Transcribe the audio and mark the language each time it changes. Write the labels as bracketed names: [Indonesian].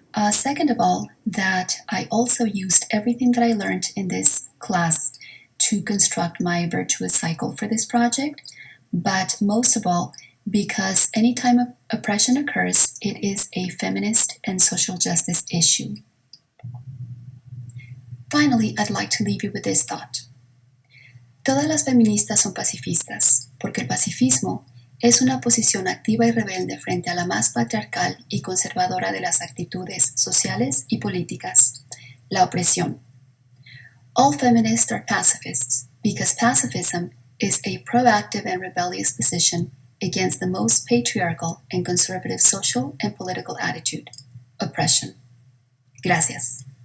[English] Second of all, that I also used everything that I learned in this class to construct my virtuous cycle for this project. But most of all, because anytime oppression occurs, it is a feminist and social justice issue. Finally, I'd like to leave you with this thought. [Spanish] Todas las feministas son pacifistas, porque el pacifismo es una posición activa y rebelde frente a la más patriarcal y conservadora de las actitudes sociales y políticas, la opresión. [English] All feminists are pacifists, because pacifism is a proactive and rebellious position against the most patriarchal and conservative social and political attitude, oppression. Gracias.